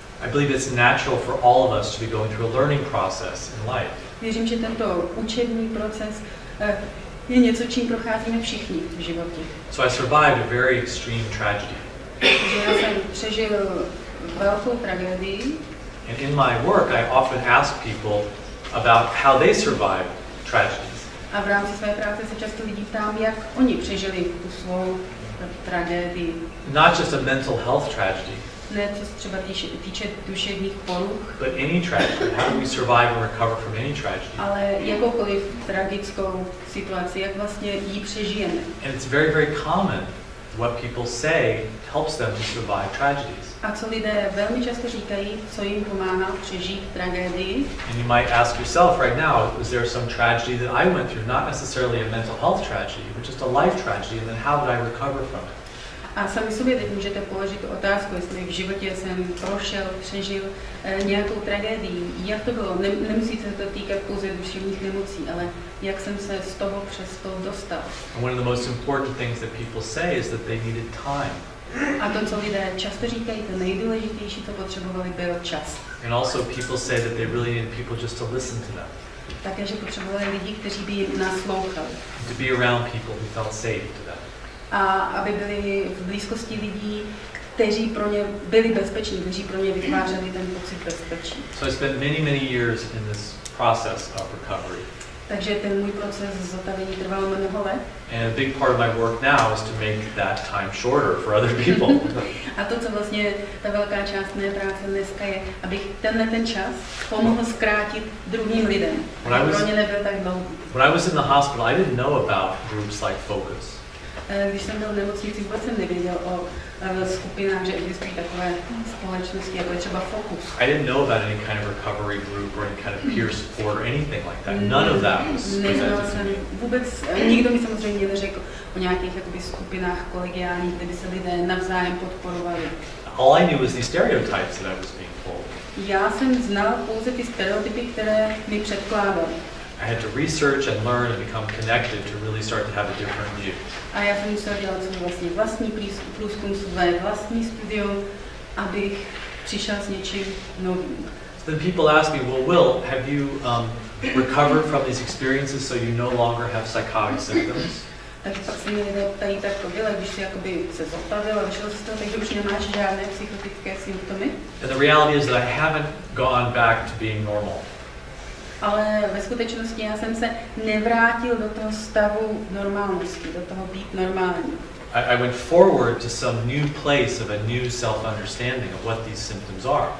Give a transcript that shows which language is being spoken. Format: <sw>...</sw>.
<en>I believe it's natural for all of us to be going through a learning process in life.</en> <cs>Věřím, že tento učební proces je něco, čím procházíme všichni v životě.</cs> <en>So I survived a very extreme tragedy.</en> <cs>Já jsem přežil velkou tragédii.</cs> <en>And in my work, I often ask people about how they survived tragedies.</en> <cs>A v rámci své práce se často lidí ptám, jak oni přežili tu svou tragédii.</cs> <en>Not just a mental health tragedy.</en> <cs>Ne, co se třeba týče duševních poruch.</cs> <en>But any tragedy. How do we survive and recover from any tragedy?</en> <cs>Ale jakoukoliv tragickou situaci, jak vlastně ji přežijeme.</cs> <en>And it's very, very common. What people say helps them to survive tragedies.</en> <cs>A co lidé velmi často říkají, co jim pomáhá přežít tragédii.</cs> <en>And you might ask yourself right now, is there some tragedy that I went through? Not necessarily a mental health tragedy, but just a life tragedy, and then how did I recover from it?</en> <cs>A sami sobě teď můžete položit otázku, jestli v životě jsem přežil nějakou tragédii. Jak to bylo? Nemusí se to týkat pouze duševních nemocí, ale jak jsem se z toho přes to dostal.</cs> <en>And one of the most important things that people say is that they needed time.</en> <cs>A to, co lidé často říkají, to nejdůležitější, co potřebovali, byl čas.</cs> <en>And also people say that they really needed people just to listen to them.</en> <cs>Také, že potřebovali lidi, kteří by jim naslouchali.</cs> <en>To be around people who felt safe to them.</en> <cs>A aby byli v blízkosti lidí, kteří pro ně byli bezpeční, kteří pro ně vytvářeli ten pocit bezpečí.</cs> <en>So I spent many years in this process of recovery.</en> <cs>Takže ten můj proces zotavení trval mnoho let.</cs> <en>And a big part of my work now is to make that time shorter for other people.</en> <cs>A to, co vlastně ta velká část mé práce dneska je, abych ten čas pomohl zkrátit druhým lidem. Pro ně nebyl tak dlouhý.</cs> <en>When I was in the hospital, I didn't know about groups like Focus.</en> <cs>Když jsem byl v nemocnici, vůbec jsem nevěděl o skupinách, že existují takové společnosti, jako je třeba Focus.</cs> <en>I didn't know about any kind of recovery group or any kind of peer support or anything like that. None of that was presented to me.</en> <cs>Vůbec nikdo mi samozřejmě neřekl o nějakých jakoby skupinách kolegiálních, kde by se lidé navzájem podporovali.</cs> <en>All I knew was these stereotypes that I was being told.</en> <cs>Já jsem znal pouze ty stereotypy, které mi předkládali.</cs> <en>I had to research and learn and become connected to really start to have a different view.</en> <cs>A já jsem musel dělat svůj vlastní průzkum, své vlastní studium, abych přišel s něčím novým.</cs> <en>So then people ask me, well, Will, have you recovered from these experiences so you no longer have psychotic symptoms?</en> <cs>Takže pak se mě lidé ptají, tak to bylo, když jsi jakoby se zotavil a vyšel z toho, takže už nemáš žádné psychotické symptomy.</cs> <en>And the reality is that I haven't gone back to being normal.</en> <cs>Ale ve skutečnosti já jsem se nevrátil do toho stavu normálnosti, do toho být normální.</cs> <en>I went forward to some new place of a new self-understanding of what these symptoms are.</en>